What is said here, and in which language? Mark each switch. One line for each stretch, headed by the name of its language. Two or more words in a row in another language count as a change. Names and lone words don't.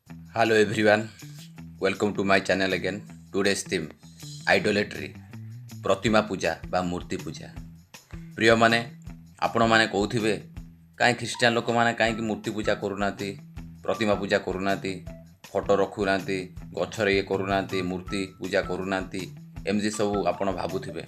English: Hello everyone, welcome to my channel again. Today's theme idolatry,
Odia: ପ୍ରତିମା ପୂଜା ବା ମୂର୍ତ୍ତି ପୂଜା। ପ୍ରିୟମାନେ ଆପଣମାନେ କହୁଥିବେ କାହିଁ ଖ୍ରୀଷ୍ଟିଆନ ଲୋକମାନେ କାହିଁକି ମୂର୍ତ୍ତି ପୂଜା କରୁନାହାନ୍ତି, ପ୍ରତିମା ପୂଜା କରୁନାହାନ୍ତି, ଫଟୋ ରଖୁନାହାନ୍ତି, ଗଛରେ ଇଏ କରୁନାହାନ୍ତି, ମୂର୍ତ୍ତି ପୂଜା କରୁନାହାନ୍ତି, ଏମିତି ସବୁ ଆପଣ ଭାବୁଥିବେ।